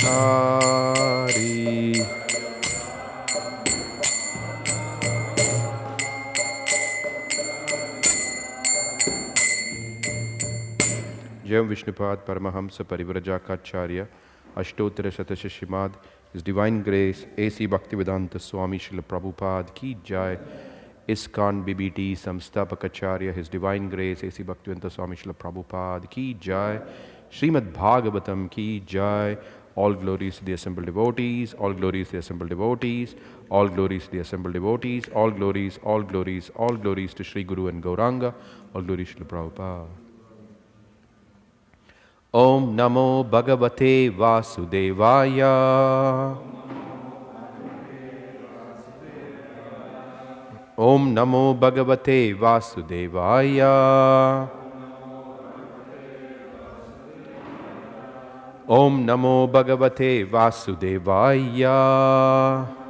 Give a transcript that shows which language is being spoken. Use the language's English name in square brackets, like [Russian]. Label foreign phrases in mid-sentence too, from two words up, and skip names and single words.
[Sanskrit] विहारी जयम् विष्णुपाद परमहंस परिव्राजकाचार्य अष्टोत्तर शतस्य श्रीमद् [English] His Divine Grace [Sanskrit] A.C. Bhaktivedanta Swami Srila Prabhupada [Hindi] की जय [Sanskrit] ISKCON BBT Samstapakacharya [English] His Divine Grace [Sanskrit] A.C. [English] Bhaktivedanta Swami Srila Prabhupada [Hindi] की जय [English] Shrimad Bhagavatam [Hindi] की जय [English] All glories to the assembled devotees, all glories to the assembled devotees, all glories to the assembled devotees, all glories, all glories, all glories to Shri Guru and Gauranga, all glories to Prabhupada. [Sanskrit] ॐ नमो भगवते वासुदेवाय. ॐ नमो भगवते वासुदेवाय. ॐ नमो भगवते वासुदेवाय.